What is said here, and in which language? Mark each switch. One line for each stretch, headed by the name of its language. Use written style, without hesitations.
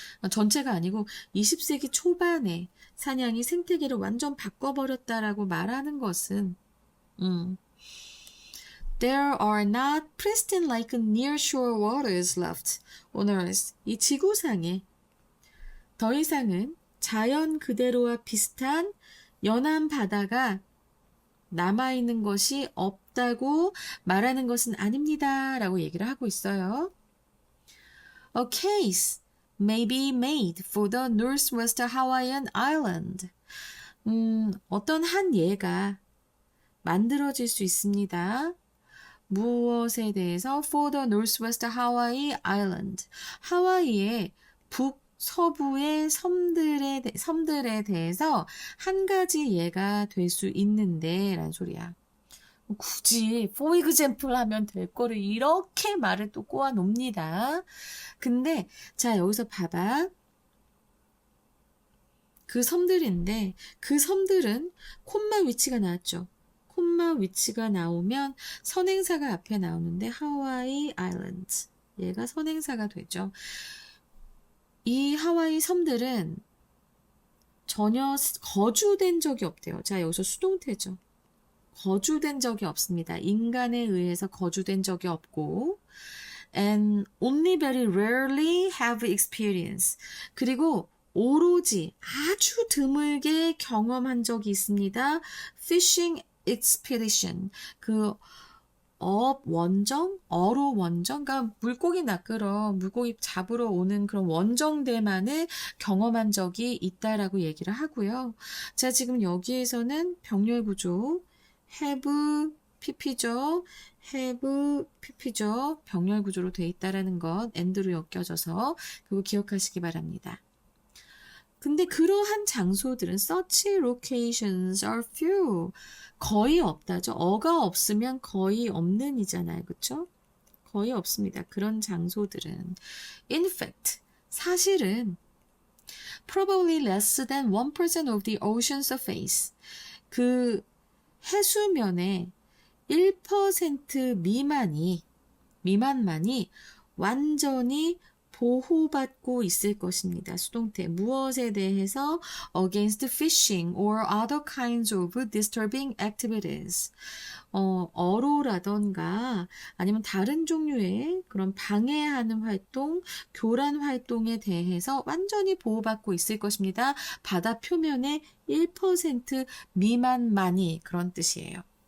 Korean: 전체가 아니고 20세기 초반에 사냥이 생태계를 완전 바꿔버렸다라고 말하는 것은
English: There are not pristine like nearshore waters left on earth.
Korean: 이 지구상에 더 이상은 자연 그대로와 비슷한 연안 바다가 남아있는 것이 없다고 말하는 것은 아닙니다. 라고 얘기를 하고 있어요.
English: A case may be made for the Northwest Hawaiian Island.
Korean: 어떤 한 예가 만들어질 수 있습니다. 무엇에 대해서?
English: For the Northwest Hawaii Island.
Korean: 하와이의 북서부의 섬들에 대해서 한 가지 예가 될 수 있는데 라는 소리야. 굳이
English: for example
Korean: 하면 될 거를 이렇게 말을 또 꼬아 놓습니다. 근데 자 여기서 봐봐. 그 섬들인데 그 섬들은 콤마 위치가 나왔죠. 콤마 위치가 나오면 선행사가 앞에 나오는데 하와이 아일랜드 얘가 선행사가 되죠. 이 하와이 섬들은 전혀 거주된 적이 없대요. 자 여기서 수동태죠. 거주된 적이 없습니다. 인간에 의해서 거주된 적이 없고
English: and only very rarely have experience.
Korean: 그리고 오로지 아주 드물게 경험한 적이 있습니다.
English: fishing expedition.
Korean: 원정, 어로 원정, 그러니까 물고기 낚으러, 물고기 잡으러 오는 그런 원정대만을 경험한 적이 있다라고 얘기를 하고요. 자, 지금 여기에서는 병렬 구조, have, pp죠. have, pp죠. 병렬 구조로 돼 있다라는 것, and로 엮여져서 그거 기억하시기 바랍니다. 근데 그러한 장소들은
English: such locations are few.
Korean: 거의 없다죠. 어가 없으면 거의 없는 이잖아요. 그쵸? 거의 없습니다. 그런 장소들은.
English: In fact,
Korean: 사실은
English: probably less than 1% of the ocean surface.
Korean: 그 해수면의 1% 미만만이 완전히 보호받고 있을 것입니다. 수동태. 무엇에 대해서
English: against fishing or other kinds of disturbing activities.
Korean: 어로라던가 아니면 다른 종류의 그런 방해하는 활동, 교란 활동에 대해서 완전히 보호받고 있을 것입니다. 바다 표면의 1% 미만만이 그런 뜻이에요.